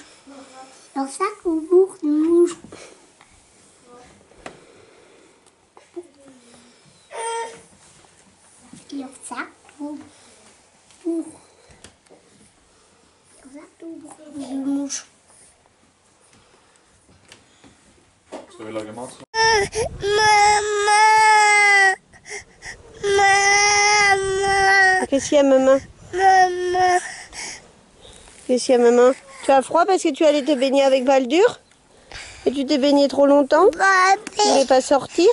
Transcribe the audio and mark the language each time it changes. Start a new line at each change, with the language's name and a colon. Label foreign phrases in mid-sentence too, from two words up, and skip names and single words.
French: Comme ça, go pour du mouche. Comme ça, go pour. Comme ça, go pour du mouche.
Norwegian: Skal vi lage mat?
French: Maman. Qu'est-ce qu'il y a, maman? Maman. Qu'est-ce qu'il y a, maman? Tu as froid parce que tu allais te baigner avec Baldur? Et tu t'es baigné trop longtemps? Tu voulais pas sortir?